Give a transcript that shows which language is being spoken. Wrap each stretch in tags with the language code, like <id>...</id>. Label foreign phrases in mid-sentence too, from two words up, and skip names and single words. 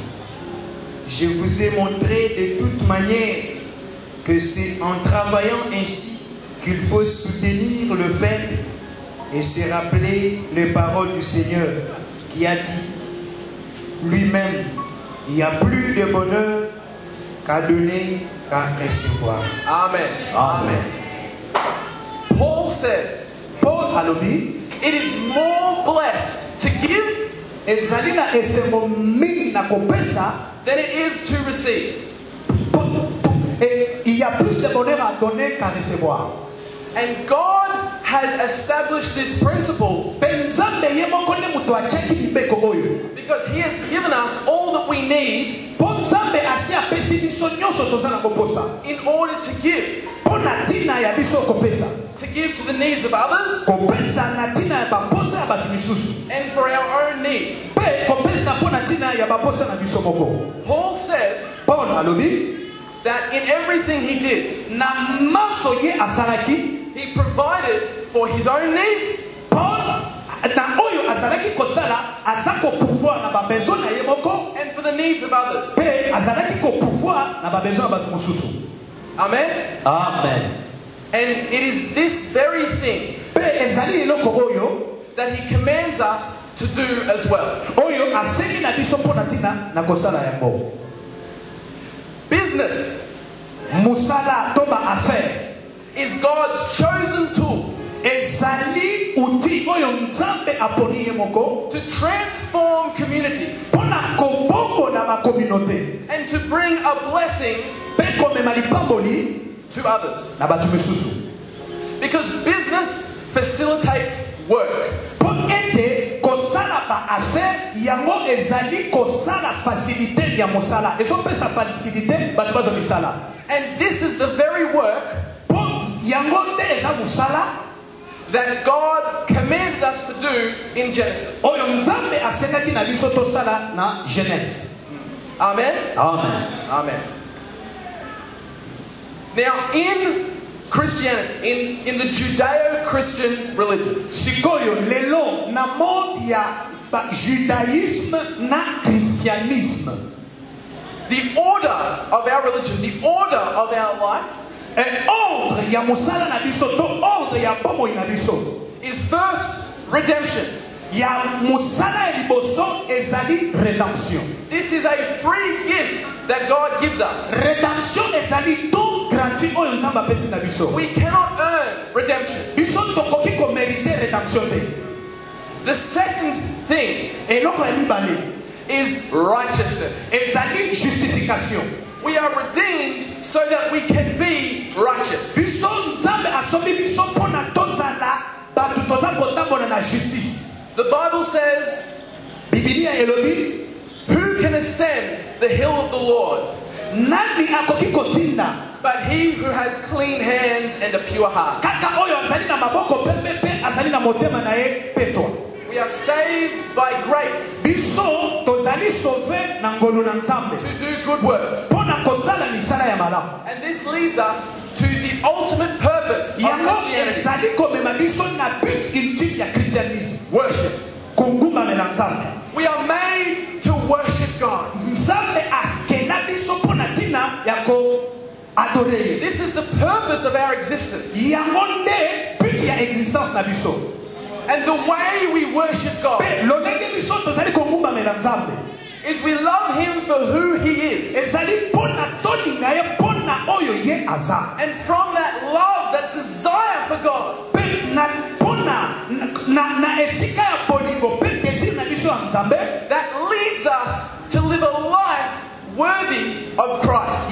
<fr>Je vous ai montré de toute manière que c'est en travaillant ainsi qu'il faut soutenir le faible et se rappeler les paroles du Seigneur qui a dit lui-même, il y a plus de bonheur qu'à donner qu'à recevoir. Amen. Amen.</fr> <en>Paul says,</en> <ln>Paul alobi,</ln> <en>it is more blessed to give</en> <ln>ezali na esengo mingi na kopesa,</ln> <en>than it is to receive.</en> <fr>et il y a plus de bonheur à donner qu'à recevoir.</fr> <en>And God has established this principle</en> <ln>Nzambe ye moko nde mutu acheki libeko oyo.</ln> <en>because He has given us all that we need</en> <ln>Po Nzambe asi apesi biso nyonso toza na koposa.</ln> <en>in order to give.</en> <ln>Po na tina ya biso kopesa.</ln> <en>To give to the needs of others</en> <ln>Kopesa na tina ya baposa ya batu misusu.</ln> <en>and for our own needs.</en> <ln>Pe kopesa po na tina ya baposa na biso moko.</ln> <en>Paul says</en> <ln>Paul alobi,</ln> <en>that in everything he did,</en> <ln>na maso ye asalaki,</ln> <en>he provided for his own needs</en> <ln>Paul na oyo azalaki kosala aza kopouvoir na babesoin na ye moko,</ln> <en>and for the needs of others.</en> <ln>pe azalaki kopouvoir na babesoin ya batu mosusu. Amen. Amen.</ln> <en>And it is this very thing</en> <ln>Pe ezali eloko oyo</ln> <en>that he commands us to do as well.</en> <ln>oyo asengi na biso mpo na tina na kosala yango.</ln> <en>Business</en> <ln>Musala to ba affaire</ln> <en>is God's chosen tool</en> <ln>ezali outil oyo Nzambe aponi ye moko</ln> <en>to transform communities</en> <ln>mpona kobongola bakominote</ln> <en>and to bring a blessing</en> <ln>mpe komema lipamboli</ln> <en>to others.</en> <ln>na bato misusu.</ln> <en>Because business facilitates work.</en> <ln>Mpo ete kosala ba affaire yango ezali kosala facilité ya mosala, ezopesa facilité bato bazo misala.</ln> <en>And this is the very work</en> <ln>Mpo yango nde eza mosala</ln> <en>that God commanded us to do in Genesis.</en> <ln>oyo Nzambe asengaki na biso tosala na Genèse. Amen. Amen. Amen.</ln> <en>Now, in Christianity, in the Judeo-Christian religion,</en> <ln>Sikoyo lelo na monde ya judaïsme na christianisme,</ln> <en>the order of our religion, the order of our life,</en> <ln>ordre ya mosala na biso to ordre ya bomoi na biso</ln> <en>is first redemption.</en> <ln>ya mosala ya liboso ezali rédemption.</ln> <en>This is a free gift that God gives us.</en> <ln>Rédemption ezali</ln> <fr>don gratuit</fr> <ln>oyo Nzambe apesi na biso.</ln> <en>We cannot earn redemption.</en> <ln>Biso tokoki komérite rédemption te.</ln> <en>The second thing</en> <ln>Eloko ya mibale</ln> <en>is righteousness.</en> <ln>ezali justification.</ln> <en>We are redeemed so that we can be righteous.</en> <ln>Biso Nzambe asombi biso mpona tozala bato toza kotambola na justice.</ln> <en>The Bible says,</en> <ln>Biblia elobi,</ln> <en>who can ascend the hill of the Lord?</en> <ln>nani akoki kotinda</ln> <en>But he who has clean hands and a pure heart.</en> <ln>kaka oyo azali na maboko pembe pe azali na motema na ye petwa.</ln> <en>We are saved by grace</en> <ln>Biso tozali sauvé na ngolu na Nzambe</ln> <en>to do good works.</en> <ln>mpona kosala misala ya malamu.</ln> <en>And this leads us to the ultimate purpose of</en> <ln>Yango</ln> <en>Christianity.</en> <ln>ezali komema biso na</ln> <fr>but ultime</fr> <ln>ya christianisme,</ln> <en>Worship.</en> <ln>kongumbamela Nzambe.</ln> <en>We are made to worship God.</en> <ln>Nzambe akenda biso mpona ntina ya koadore ye.</ln> <en>This is the purpose of our existence.</en> <ln>Yango nde but ya existence na biso.</ln> <en>And the way we worship God</en> <ln>Pe lolenge biso tozali kongumbamela Nzambe</ln> <en>is we love Him for who He is.</en> <ln>ezali mpona tolinga ye mpona oyo ye aza.</ln> <en>And from that love, that desire for God,</en> <ln>Pe na mpona na esika ya bolingo pe désir na biso ya Nzambe</ln> <en>that leads us to live a life worthy of Christ.</en>